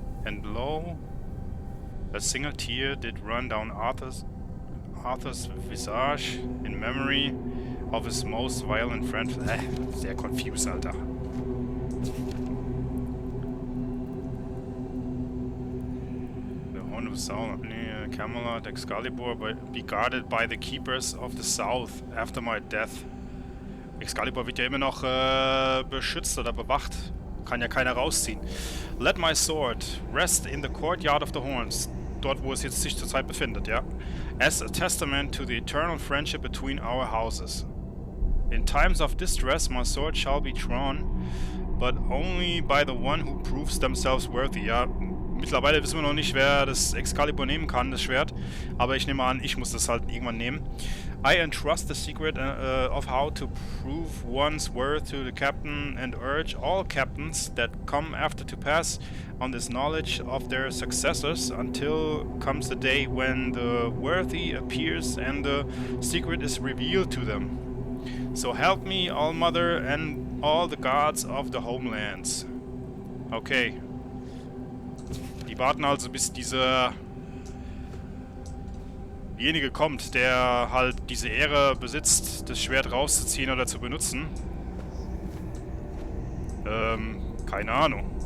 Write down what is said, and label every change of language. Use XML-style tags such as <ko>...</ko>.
<en>And lo, a single tear did run down Arthur's visage in memory of his most violent friend.</en> <de>Sehr confused, Alter.</de> <en>The horn of the south, Camelot, Excalibur, be guarded by the keepers of the south after my death.</en> <de>Excalibur wird ja immer noch beschützt oder bewacht. Kann ja keiner rausziehen.</de> <en>Let my sword rest in the courtyard of the horns.</en> <de>Dort, wo es jetzt sich zurzeit befindet, ja.</de> <en>As a testament to the eternal friendship between our houses. In times of distress, my sword shall be drawn, but only by the one who proves themselves worthy.</en> <de>Ja, mittlerweile wissen wir noch nicht, wer das Excalibur nehmen kann, das Schwert. Aber ich nehme an, ich muss das halt irgendwann nehmen.</de> <en>I entrust the secret of how to prove one's worth to the captain and urge all captains that come after to pass on this knowledge of their successors until comes the day when the worthy appears and the secret is revealed to them. So help me, All-Mother, and all the gods of the homelands. Okay.</en> <de>Die warten also, bis derjenige kommt, der halt diese Ehre besitzt, das Schwert rauszuziehen oder zu benutzen. Keine Ahnung.</de>